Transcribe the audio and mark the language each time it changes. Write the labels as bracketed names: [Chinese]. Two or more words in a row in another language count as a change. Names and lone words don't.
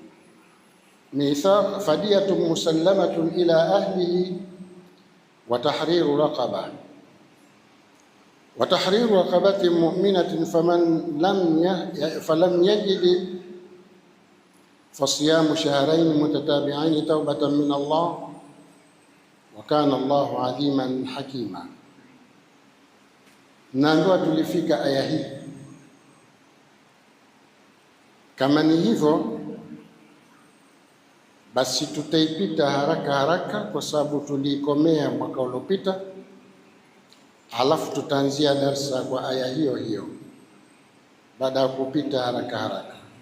[Arabic] مسلمة إلى أهله وتحرير رقبة مؤمنة فلم يجد فصيام شهرين متتابعين توبة من الله وكان الله عليما حكيما. [Swahili] Na ndio tulifika aya hii. Kama ni hivyo basi tutaipita haraka haraka kwa sababu tulikomea mwaka uliopita, halafu tutaanzia darsa kwa aya hiyo hiyo baada ya kupita haraka haraka.